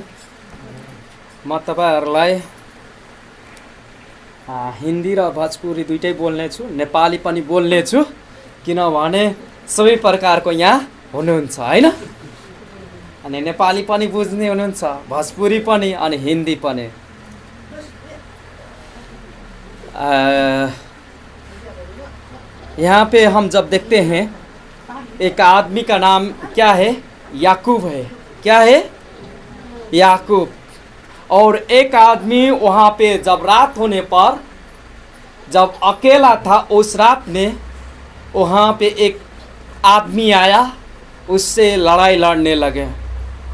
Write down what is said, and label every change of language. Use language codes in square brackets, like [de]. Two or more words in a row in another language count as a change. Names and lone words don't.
[ne] म तपाईँहरूलाई हिन्दी र भोजपुरी दुइटै बोल्नेछु, नेपाली पनि बोल्नेछु, किनभने सबै प्रकारको यहाँ हुनुहुन्छ होइन। अनि नेपाली पनि बुझ्ने हुनुहुन्छ, भोजपुरी पनि अनि हिन्दी पनि। [hi] यहाँ पे हम जब देखते हैं एक आदमी का नाम क्या है? याकूब है। क्या है? याकूब। और एक आदमी वहाँ पे जब रात होने पर जब अकेला था, उस रात में वहाँ पे एक आदमी आया, उससे लड़ाई लड़ने लगे।